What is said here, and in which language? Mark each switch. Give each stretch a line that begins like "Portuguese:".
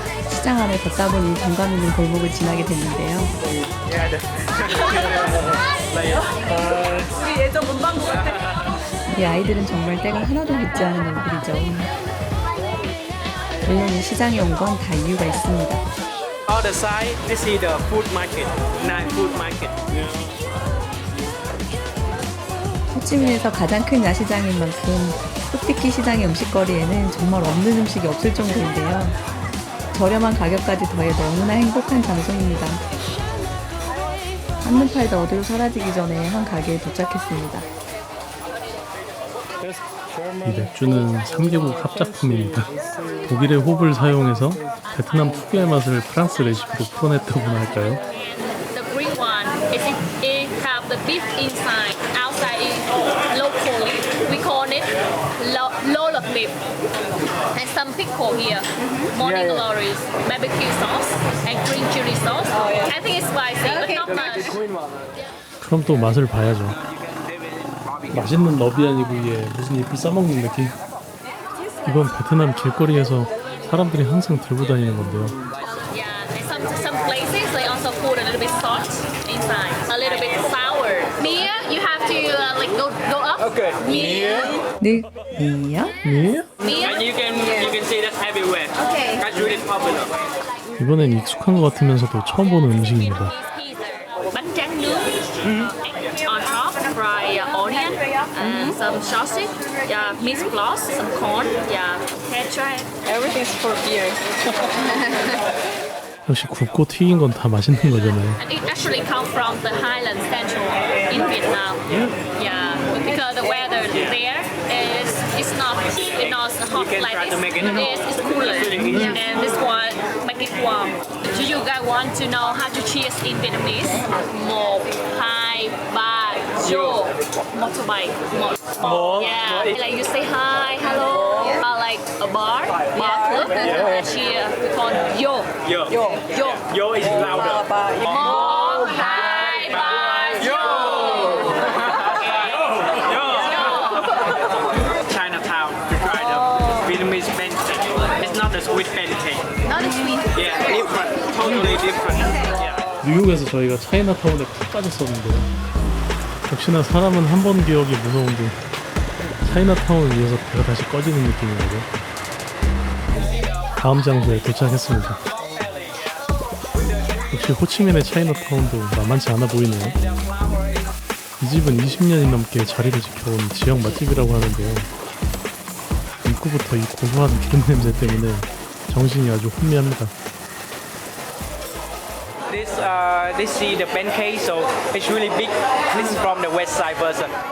Korean: 시장 안을 걷다 보니 정감 있는 골목을 지나게 됐는데요. 우리 예전 문방구 같아. 이 아이들은 정말 때가 하나도 늦지 않은 얼굴이죠. 물론 이 시장에 온 건 다 이유가 있습니다.
English: Other side, this is the food market, night food market.
Korean: 호치민에서 가장 큰 야시장인 만큼 푸티키 시장의 음식거리에는 정말 없는 음식이 없을 정도인데요. 저렴한 가격까지 더해 너무나 행복한 장소입니다. 한눈 팔다 어디로 사라지기 전에 한 가게에 도착했습니다. 이 맥주는 3개국 합작품입니다. 독일의 홉을 사용해서 베트남 특유의 맛을 프랑스 레시피로 풀어냈다고나 할까요?
English: The green one it have the beef inside. Outside is locally we call it loll of beef and some pickle here. Morning glories, barbecue sauce and green chili sauce. I think it's spicy, but not much.
Korean: 그럼 또 맛을 봐야죠. 맛있는 너비아니 구이에 무슨 잎을 싸먹는 느낌? 이건 베트남 길거리에서 사람들이 항상 들고 다니는 건데요.
English: Yeah, and some places they also put a little bit salt inside, a little bit sour. Mia, you have to like go up. Okay.
Vietnamese: Mia.
Korean: 늑이요? 예?
Vietnamese: Mia.
English: And you can see that everywhere. Okay. That's really popular.
Korean: 이번엔 익숙한 것 같으면서도 처음 보는 음식입니다.
Vietnamese: Bánh tráng nướng.
English: On top, fried onion and some sausage. Yeah, minced floss, some corn. Yeah, ketchup. Everything's for beer.
Korean: 역시 굽고 튀긴 건 다 맛있는 거잖아요.
English: And it actually comes from the Highlands Central in Vietnam. Yeah, because the weather there is not hot You can like try this. to make it It's cooler. And this one make it warm. Do you guys want to know how to cheers in Vietnamese? 1, 2, 3, yo. Motorbike. Yeah, like you say hi, hello. Like a bar club. Cheer. We call yo. Yo is louder. 1, 2, 3, yo. Chinatown to try the Vietnamese pancake. It's not a sweet pancake. Not a sweet. Yeah, different. Totally different. Yeah.
Korean: 뉴욕에서 저희가 차이나타운에 푹 빠졌었는데요. 역시나 사람은 한 번 기억이 무서운데 차이나타운을 이어서 배가 다시 꺼지는 느낌인 거죠. 다음 장소에 도착했습니다. 역시 호치민의 차이나타운도 만만치 않아 보이네요. 이 집은 20년이 넘게 자리를 지켜온 지역 맛집이라고 하는데요. 입구부터 이 고소한 기름 냄새 때문에 정신이 아주 혼미합니다.
English: This is the pancake, so it's really big. This is from the west side version.